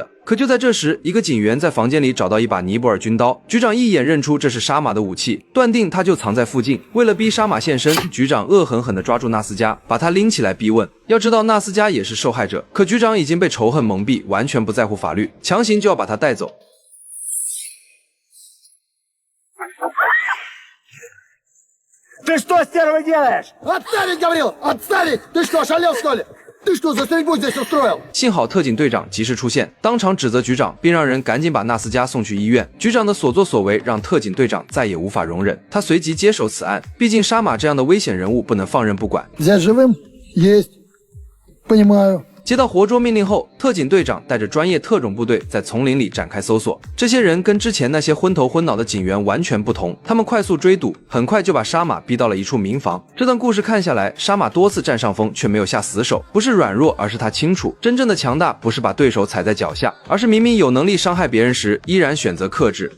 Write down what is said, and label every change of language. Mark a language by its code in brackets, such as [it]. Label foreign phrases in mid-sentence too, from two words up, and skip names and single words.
[zh] 可就在这时，一个警员在房间里找到一把尼泊尔军刀，局长一眼认出这是杀马的武器，断定他就藏在附近。为了逼杀马现身，局长恶狠狠地抓住纳斯加，把他拎起来逼问。要知道纳斯加也是受害者，可局长已经被仇恨蒙蔽，完全不在乎法律，强行就要把他带走。 [ru] Ты что, стерва, делаешь? Отставить, говорил! Отставить! Ты что, шалел, что ли? Ты что, за стрельбу здесь устроил? [zh] 幸好特警队长及时出现，当场指责局长，并让人赶紧把纳斯加送去医院。局长的所作所为让特警队长再也无法容忍，他随即接手此案。毕竟杀马这样的危险人物不能放任不管。 [ru] Взять живым? Есть. Понимаю. [zh] 接到活捉命令后， 特警队长带着专业特种部队在丛林里展开搜索。这些人跟之前那些昏头昏脑的警员完全不同，他们快速追堵，很快就把沙马逼到了一处民房。这段故事看下来，沙马多次占上风，却没有下死手，不是软弱，而是他清楚，真正的强大不是把对手踩在脚下，而是明明有能力伤害别人时，依然选择克制。